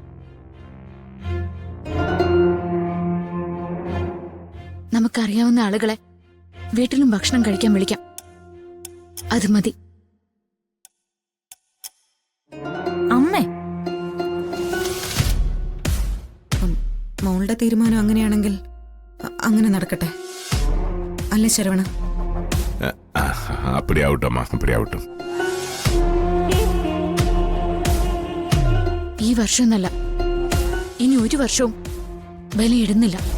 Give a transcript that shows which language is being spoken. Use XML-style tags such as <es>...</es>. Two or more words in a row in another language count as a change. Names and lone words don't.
<ml>നമുക്കറിയാവുന്ന ആളുകളെ വീട്ടിലും ഭക്ഷണം കഴിക്കാൻ വിളിക്കാം. അത് മതി. അമ്മേ, മോളുടെ തീരുമാനം അങ്ങനെയാണെങ്കിൽ അങ്ങനെ നടക്കട്ടെ, അല്ലേ ശരവണ?</ml> <ta>அப்படி ஆகட்டும்மா, அப்படி ஆகட்டும்.</ta> <ml>ഈ വർഷം എന്നല്ല, ഇനി ഒരു വർഷവും ബലിയിടുന്നില്ല.</ml>